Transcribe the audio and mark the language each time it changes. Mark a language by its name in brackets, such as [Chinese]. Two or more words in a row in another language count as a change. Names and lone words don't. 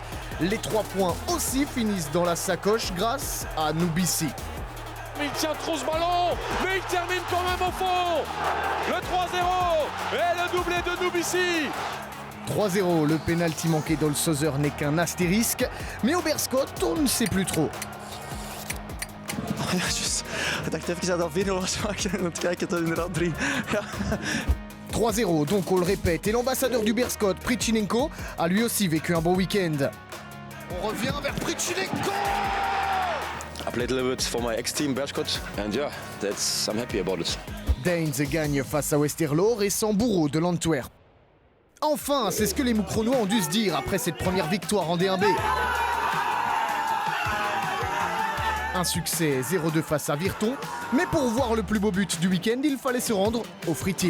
[French] Les 3 points aussi finissent dans la sacoche grâce à Nubisi. Il tient trop ce ballon, mais il termine quand même au fond. Le 3-0 et le doublé de Nubisi. 3-0, le pénalty manqué d'Olsozer n'est qu'un astérisque, mais au Berscott, on ne sait plus trop. [Dutch] Ik dacht even dat 4-0 was, maar ik moet kijken tot inderdaad 3. Ja. 3-0, [French] donc on le répète, et l'ambassadeur du Berscott, Prichinenko, a lui aussi vécu un bon week-end. On revient vers Prichinenko. [English] I played a little bit for my ex-team Berscott, and yeah, I'm happy about it. [French] Daines gagne face à Westerlo, récent bourreau de l'Antwerp. Enfin, c'est ce que les Moucronois ont dû se dire après cette première victoire en D1B. Un succès 0-2 face à Virton, mais pour voir le plus beau but du week-end, il fallait se rendre au Fritil.